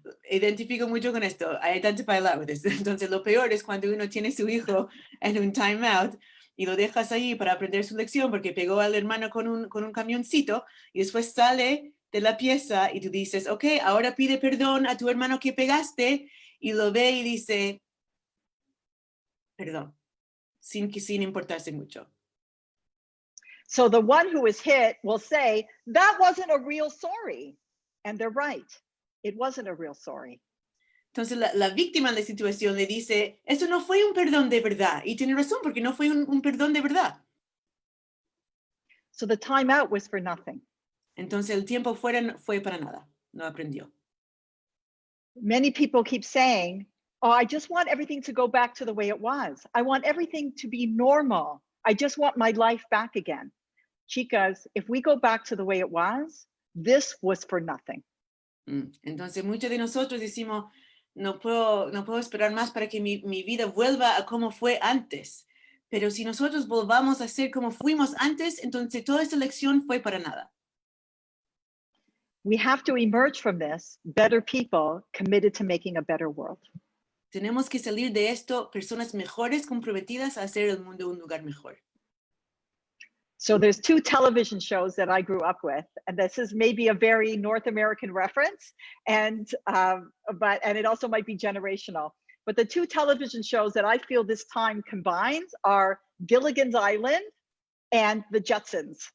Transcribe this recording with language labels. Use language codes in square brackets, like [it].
[es] Identifico mucho con esto. Hay tantas palabras. Entonces, lo peor es cuando uno tiene su hijo en un timeout y lo dejas ahí para aprender su lección porque pegó al hermano con un camioncito y después sale de la pieza y tú dices, ok, ahora pide perdón a tu hermano que pegaste, y lo ve y dice, perdón, sin importarse mucho. [en] So the one who was hit will say, that wasn't a real sorry. And they're right. It wasn't a real sorry. [es] Entonces la víctima de la situación le dice, eso no fue un perdón de verdad. Y tiene razón, porque no fue un perdón de verdad. [en] So the timeout was for nothing. [es] Entonces el tiempo fuera fue para nada. No aprendió. [en] Many people keep saying, oh, I just want everything to go back to the way it was. I want everything to be normal. I just want my life back again. Chicas, if we go back to the way it was, this was for nothing. [es] Entonces muchos de nosotros decimos, no puedo esperar más para que mi vida vuelva a como fue antes. Pero si nosotros volvamos a ser como fuimos antes, entonces toda esta lección fue para nada. [en] We have to emerge from this better people committed to making a better world. [es] Tenemos que salir de esto personas mejores comprometidas a hacer el mundo un lugar mejor. [en] So there's two television shows that I grew up with, and this is maybe a very North American reference, and it also might be generational. But the two television shows that I feel this time combines are Gilligan's Island and the Jetsons.